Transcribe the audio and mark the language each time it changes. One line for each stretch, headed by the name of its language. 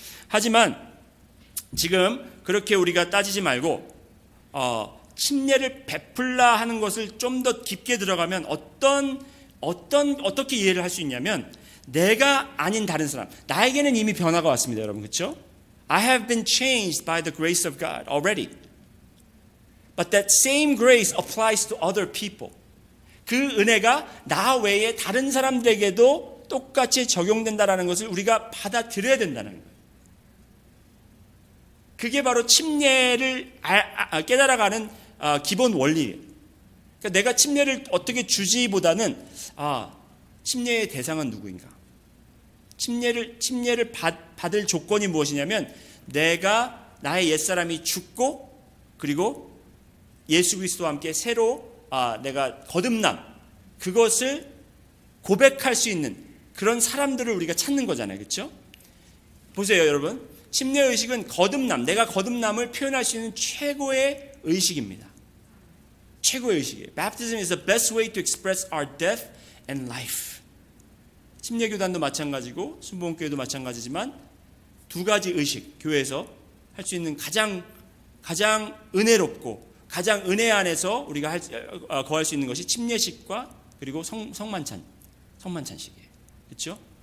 Korean: 하지만 지금 그렇게 우리가 따지지 말고 침례를 베풀라 하는 것을 좀 더 깊게 들어가면 어떻게 이해를 할 수 있냐면, 내가 아닌 다른 사람, 나에게는 이미 변화가 왔습니다, 여러분. 그렇죠?
English: I have been changed by the grace of God already. But that same grace applies to other people.
Korean: 그 은혜가 나 외에 다른 사람들에게도 똑같이 적용된다는 것을 우리가 받아들여야 된다는 거예요. 그게 바로 침례를 깨달아가는 기본 원리예요. 그러니까 내가 침례를 어떻게 주지보다는 침례의 대상은 누구인가? 침례를 받을 조건이 무엇이냐면, 나의 옛사람이 죽고 그리고 예수 그리스도와 함께 새로 내가 거듭남, 그것을 고백할 수 있는 그런 사람들을 우리가 찾는 거잖아요. 그렇죠? 보세요, 여러분. 침례의식은 내가 거듭남을 표현할 수 있는 최고의 의식입니다. 최고의 의식이에요.
English: Baptism is the best way to express our death and life.
Korean: 침례교단도 마찬가지고 순복음교회도 마찬가지지만 두 가지 의식, 교회에서 할 수 있는 가장 은혜롭고 가장 은혜 안에서 우리가 거할 수 있는 것이 침례식과 그리고 성만찬식이에요. 그렇죠?